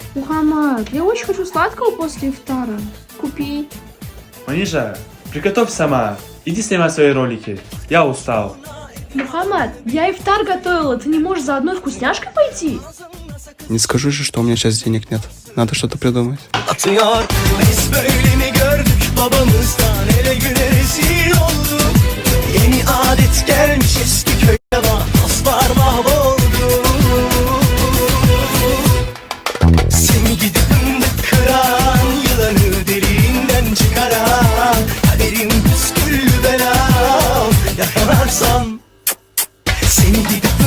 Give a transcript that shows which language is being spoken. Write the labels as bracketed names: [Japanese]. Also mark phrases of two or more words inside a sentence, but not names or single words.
[Russian] Мухаммад, я очень хочу сладкого после ифтара. Купи. Манижа, приготовь сама. Иди снимай свои ролики. Я устал. Мухаммад, я ифтар готовила, ты не можешь за одной вкусняшкой пойти? Не скажу же, что у меня сейчас денег нет. Надо что-то придумать. [Turkish] Atıyor. Biz böyle mi gördük babamızdan ele güne rezil olduk. Yeni adet gelmiş eski köyde bak dostlar mahvoldu. Seni gidip fındık kıran yılanı deliğinden çıkaran kaderim püsküllü belam yakalarsan seni gidip